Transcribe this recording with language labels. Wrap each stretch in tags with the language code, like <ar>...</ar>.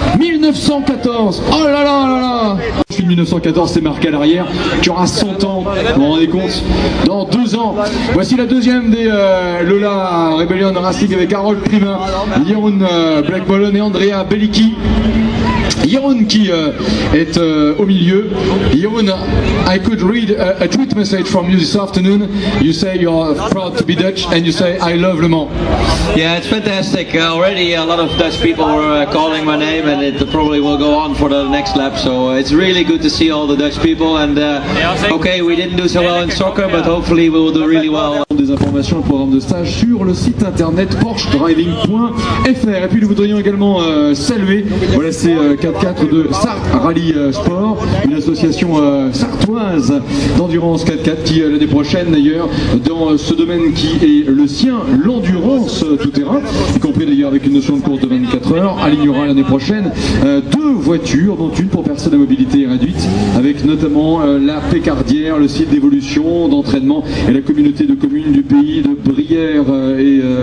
<fr>1914. Oh là là là là. 1914, c'est marqué à l'arrière. Tu auras 100 ans. Vous vous rendez compte? Dans 2 ans. Voici la deuxième des Lola Rebellion Racing avec Harold Primin, Jeroen Blackbollen et Andrea Bellicki. Jeroen qui est au milieu.</fr> <en>Jeroen, I could read a tweet message from you this afternoon. You say you're proud to be Dutch and you say I love Le Mans. Yeah, it's fantastic. Already a lot of Dutch people were calling my name and it probably will go on for the next lap. So it's really good to see all the Dutch people and okay, we didn't do so well in soccer but hopefully we will do really well.</en> <fr>Des informations, le programme de stage sur le site internet PorscheDriving.fr. Et puis nous voudrions également saluer, voilà c'est 4x4 de Sarthe Rally Sport, une association sartoise d'endurance 4x4 qui l'année prochaine d'ailleurs dans ce domaine qui est le sien, l'endurance tout-terrain, y compris d'ailleurs avec une notion de course de 24 heures, alignera l'année prochaine 2 voitures, dont une pour personnes à mobilité réduite, avec notamment la Pécardière, le site d'évolution, d'entraînement et la communauté de communes du pays de Brière et</fr>